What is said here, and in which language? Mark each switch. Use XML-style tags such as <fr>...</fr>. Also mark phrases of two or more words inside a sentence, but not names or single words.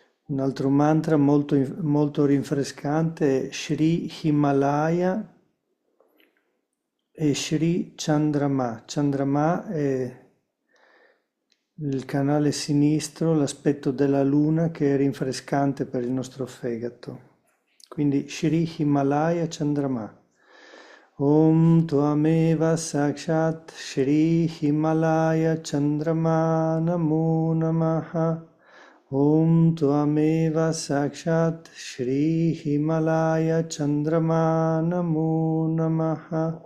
<it>Un altro mantra molto rinfrescante è Shri Himalaya e Shri Chandrama. Chandrama è il canale sinistro, l'aspetto della luna che è rinfrescante per il nostro fegato. Quindi Shri Himalaya Chandrama.</it> <sa>Om Tvameva Sakshat Shri Himalaya Chandrama Namo Namaha. Om Tvameva Sakshat Shri Himalaya Chandrama Namo Namaha.</sa>